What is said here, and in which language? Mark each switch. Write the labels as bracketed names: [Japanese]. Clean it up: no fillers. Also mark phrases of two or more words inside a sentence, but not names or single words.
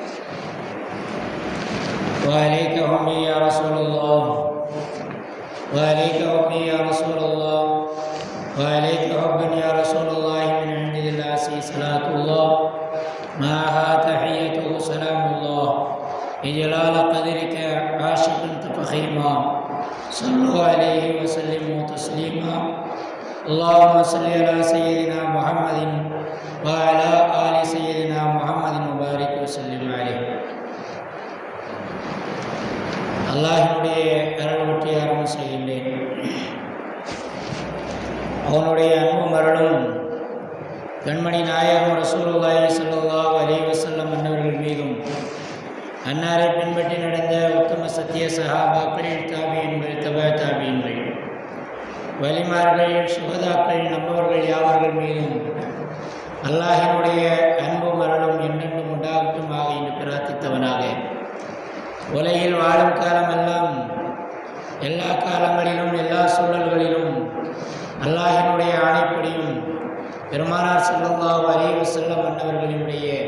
[Arabic] وعليك همي يا رسول الله، وعليك همي يا رسول الله، وعليك حبا يا رسول الله من عند العزيز صلاة الله معها تحيته سلام الله إجلال قدرك عاشقا تفخيما. صلوا عليه وسلموا تسليما. اللهم صل على سيدنا محمد وعلى آل سيدنا محمد وبارك وسلم عليه. [Tamil] அல்லாஹினுடைய அருள்வற்றி ஆரம்பம் செய்கின்றேன். அவனுடைய அன்பும் அருளும் கண்மணி நாயகம் [Arabic] رسول الله صلى الله عليه وسلم [Tamil] அன்னவர்கள் மீதும், அன்னாரை பின்பற்றி நடந்த உத்தம சத்திய சஹாபாக்கள், தாபியீன்கள், தபா தாபியீன்கள், வலிமார்கள், சுஹதாக்கள், நம்மவர்கள் யாவர்கள் மீதும் அல்லாஹினுடைய அன்பும் அருளும் என்றென்றும் உண்டாகட்டுமாக என்று பிரார்த்தித்தவனாக, உலகில் வாழும் காலமெல்லாம் எல்லா காலங்களிலும் எல்லா சூழல்களிலும் அல்லாஹினுடைய ஆணைப்படியும் பெருமானார் [Arabic] صلى الله عليه وسلم [Tamil] அன்னவர்களினுடைய